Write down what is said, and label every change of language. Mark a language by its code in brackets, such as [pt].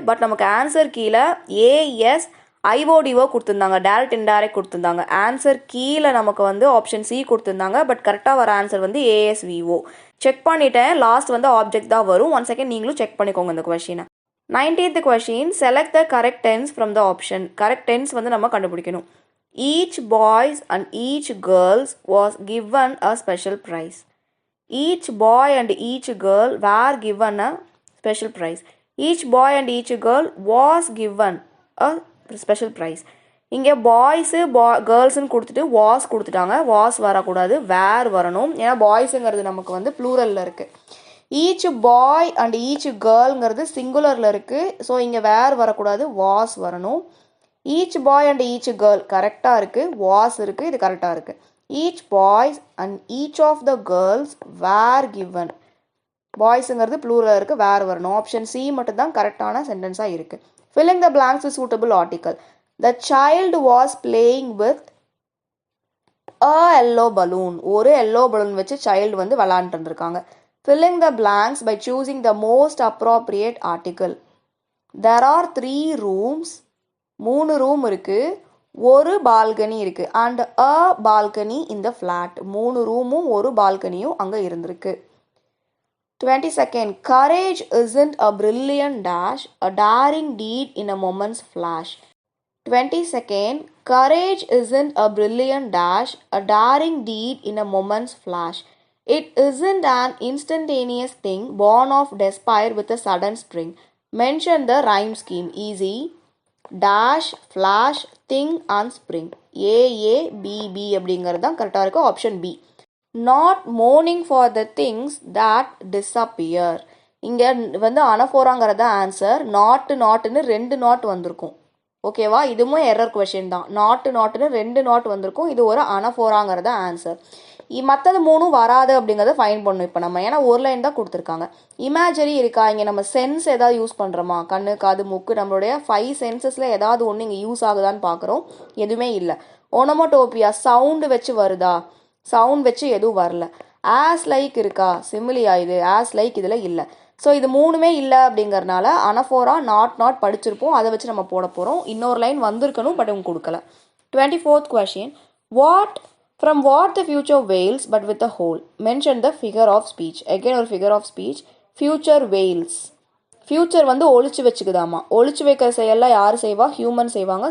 [ta] But நமக்கு answer கீழே as IODO கொடுத்துருந்தாங்க, டேரக்ட் இன்டைரக்ட் கொடுத்துருந்தாங்க. ஆன்சர் கீழே நமக்கு வந்து ஆப்ஷன் சி கொடுத்துருந்தாங்க. பட் கரெக்டாக வர ஆன்சர் வந்து ஏஎஸ்விஓ. செக் பண்ணிட்டேன், லாஸ்ட் வந்து ஆப்ஜெக்ட் தான் வரும். 1 செகண்ட் நீங்களும் செக் பண்ணிக்கோங்க இந்த கொஸ்டினை. [en] 19th question select the correct tense from the option. [ta] Correct tense வந்து நம்ம கண்டுபிடிக்கணும். [en] Each boys and each girls was given a special prize. Each boy and each girl were given a special prize. Each boy and each girl was given a special prize. [ta] இங்கே boys கேர்ள்ஸுன்னு கொடுத்துட்டு was கொடுத்துட்டாங்க. Was வரக்கூடாது, வேர் வரணும். ஏன்னா பாய்ஸுங்கிறது நமக்கு வந்து ப்ளூரலில் இருக்குது. Each bye and each கேர்ள்ங்கிறது சிங்குலரில் இருக்குது. ஸோ இங்கே வேர் வரக்கூடாது, வாஸ் வரணும். Each bye and each girl கரெக்டாக இருக்குது, வாஸ் இருக்குது, இது கரெக்டாக இருக்குது. [en] Each boys and each of the girls were given. [ta] பாய்ஸுங்கிறது ப்ளூரலில் இருக்குது, வேர் வரணும். ஆப்ஷன் சி மட்டும்தான் கரெக்டான சென்டென்ஸாக இருக்குது. [en] Filling the blanks with suitable article. The child was playing with a yellow balloon. [ta] ஒரு yellow balloon வச்சு child வந்து விளையாண்டுட்டு இருந்திருக்காங்க. [en] Filling the blanks by choosing the most appropriate article. There are 3 rooms. [ta] 3 room இருக்கு, ஒரு பால்கனி இருக்கு. And a balcony in the flat. 3 ரூமும் ஒரு பால்கனியும் அங்கே இருந்திருக்கு. [en] 22nd, courage isn't a brilliant dash, a daring deed in a moment's flash. 22nd, courage isn't a brilliant dash, a daring deed in a moment's flash. It isn't an instantaneous thing born of despair with a sudden spring. Mention the rhyme scheme. Easy, dash, flash, thing and spring. [ta] AABB அப்படிங்கிறது தான் கரெக்டாக இருக்குது. Option B. [en] Not mourning for the things that disappear. [ta] இங்கே வந்து அனஃபோராங்கிறத answer. நாட்டுன்னு 2 not வந்திருக்கும். ஓகேவா, இதுவும் error question தான். நாட்டுன்னு 2 நாட் வந்திருக்கும், இது ஒரு அனஃபோராங்கிறத ஆன்சர். மற்றது 3 வராது அப்படிங்கிறத ஃபைன் பண்ணும் இப்போ நம்ம. ஏன்னா ஒரு லைன் தான் கொடுத்துருக்காங்க. இமேஜரி இருக்கா, இங்கே நம்ம சென்ஸ் ஏதாவது யூஸ் பண்ணுறோமா? கண்ணு, காது, மூக்கு, நம்மளுடைய 5 சென்சஸில் ஏதாவது ஒன்று இங்கே யூஸ் ஆகுதான்னு பார்க்குறோம். எதுவுமே இல்லை. ஒனமோட்டோபியா சவுண்டு வச்சு வருதா? சவுண்ட் வச்சு எதுவும் வரல. ஆஸ் லைக் இருக்கா? சிமிலியா இது? ஆஸ் லைக் இதில் இல்லை. ஸோ இது 3மே இல்லை அப்படிங்கறனால அனஃபோரா நாட் படிச்சிருப்போம், அதை வச்சு நம்ம போட போகிறோம். இன்னொரு லைன் வந்திருக்கணும், பட் அவங்க கொடுக்கல. [en] 24th question. From what the future wails but with a hole. Mention the figure of speech. Again ஒரு figure of speech. Future wails. [ta] Future வந்து ஒழிச்சு வச்சுக்குதாமா. ஒழிச்சு வைக்கிற செயலில் யார் செய்வா? ஹியூமன் செய்வாங்க.